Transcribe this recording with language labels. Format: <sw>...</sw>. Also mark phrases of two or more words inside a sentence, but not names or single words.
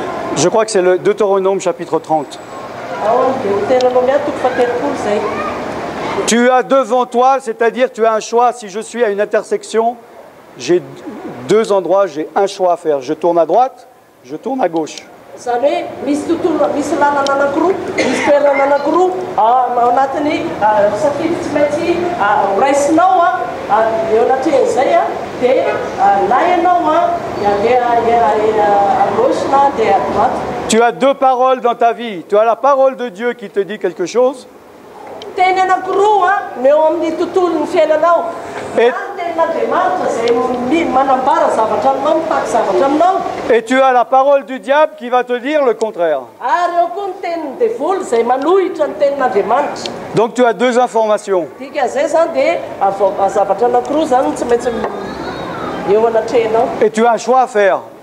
<fr>Je crois que c'est le Deutéronome chapitre 30.</fr> <mg>Ao amin'ny Deutéronome toko faha-telopolo zay.</mg> <fr>Tu as devant toi, c'est-à-dire tu as un choix. Si je suis à une intersection, j'ai deux endroits, j'ai un choix à faire. Je tourne à droite, je tourne à gauche.</fr> <mg>Zany hoe misy tontolo, misy lalana anankiroa, misy toerana anankiroa ao anatin'ny safidy tsy maintsy raisinao eo anatren'izay dia na ianao handeha</mg> <fr>à gauche</fr> <mg>na handeha</mg> <fr>à droite. Tu as deux paroles dans ta vie. Tu as la parole de Dieu qui te dit quelque chose.</fr> <mg>Teny anankiroa no eo amin'ny tontolon'ny fiainanao.</mg> <fr>Et tu as la parole du diable qui va te dire le contraire. Donc tu as deux informations. Et tu as un choix à faire.</fr>